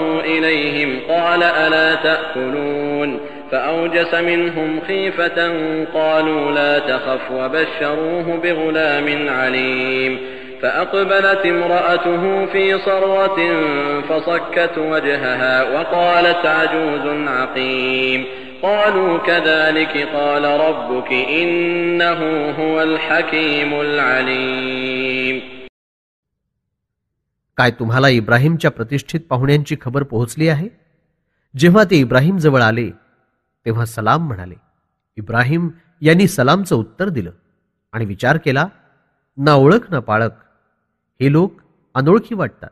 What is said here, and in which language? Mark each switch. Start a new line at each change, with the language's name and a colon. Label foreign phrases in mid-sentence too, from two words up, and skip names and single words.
Arabic: إليهم قال ألا تأكلون فأوجس منهم خيفة قالوا لا تخف وبشروه بغلام عليم فأقبلت امرأته في صرة فصكت وجهها وقالت عجوز عقيم قالوا كذلك قال ربك إنه هو الحكيم العليم.
Marathi: काय तुम्हाला इब्राहिमच्या प्रतिष्ठित पाहुण्यांची खबर पोहोचली आहे? जेव्हा ते इब्राहिम जवळ आले तेव्हा सलाम म्हणाले. इब्राहिम यांनी सलामचं उत्तर दिलं आणि विचार केला, ना ओळख ना पाळक, हे लोक अनोळखी वाटतात.